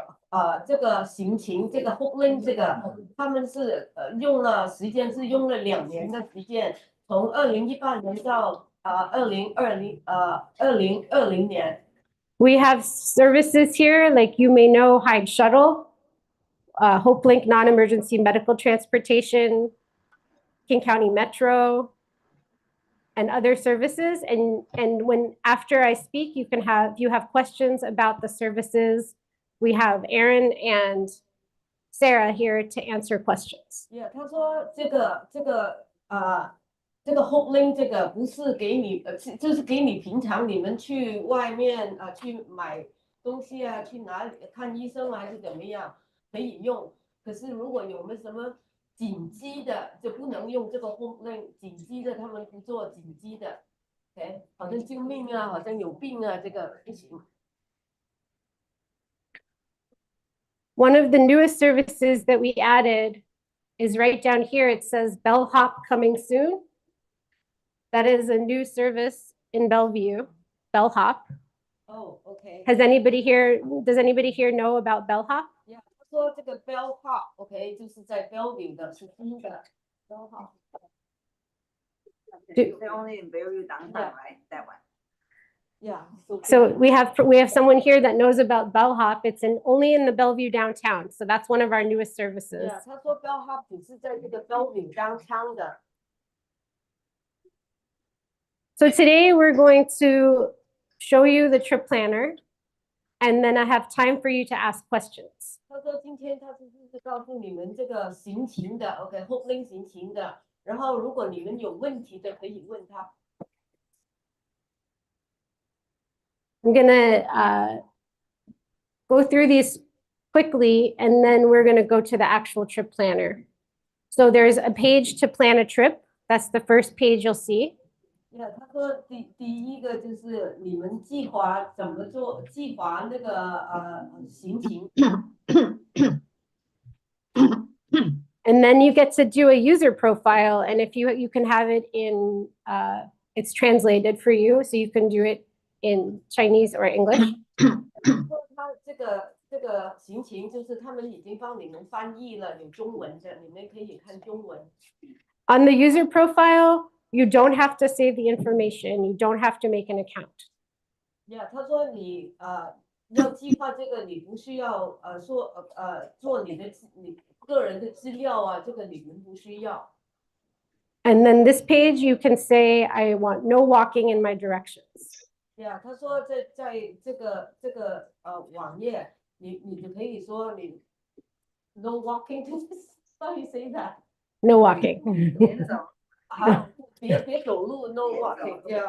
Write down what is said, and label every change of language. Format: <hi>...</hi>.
<zh>他说就是他们计划这个HopeLink 这个，他们是用了时间是用了2年的时间，从2018年到2020年。</zh> <en>We have services here, like you may know, Hyde Shuttle, HopeLink non-emergency medical transportation, King County Metro, and other services. And when after I speak, if you have questions about the services, we have Aaron and Sarah here to answer questions.</en> <zh>Yeah, 他说这个HopeLink 这个不是给你，就是给你平常你们去外面去买东西啊，去哪里看医生还是怎么样。可以用，可是如果有没有什么紧急的，就不能用这个 HopeLink，紧急的他们不做紧急的 ，OK， 好像救命啊，好像有病啊，这个不行。</zh> <en>One of the newest services that we added is right down here. It says bellhop coming soon. That is a new service in Bellevue, bellhop. Oh, OK。 does anybody here know about bellhop?</en> <zh>他说这个 bellhop OK 就是在 Bellevue 的是新的 bellhop。</zh> <en>They only in Bellevue downtown, right? That one. Yeah. So we have someone here that knows about bellhop. It's only in the Bellevue downtown. So that's one of our newest services.</en> <zh>Yeah， 他说 bellhop 只是在这个 Bellevue downtown 的。</zh> <en>So today we're going to show you the trip planner, and then I have time for you to ask questions.</en> <zh>他说今天他是告诉你们这个行情的 OK HopeLink 行情的，然后如果你们有问题的可以问他。</zh> <en>I'm gonna go through these quickly, and then we're gonna go to the actual trip planner. So there's a page to plan a trip. That's the first page you'll see.</en> <zh>他说第一个就是你们计划怎么做，计划那个行情。</zh> <en>And then you get to do a user profile, and if you can have it in it's translated for you, so you can do it in Chinese or English.</en> <zh>他这个行情就是他们已经帮你们翻译了，有中文的，你们可以看中文。</zh> <en>On the user profile, you don't have to save the information. You don't have to make an account.</en> <zh>他说你要计划这个，你不需要做你个人的资料啊，这个你们不需要。</zh> <en>And then this page, you can say, I want no walking in my directions.</en> <zh>他说在这个网页，你就可以说你 no walking，</zh> <en>how you say that？ No walking.</en> <zh>好，别走路 no walking，</zh>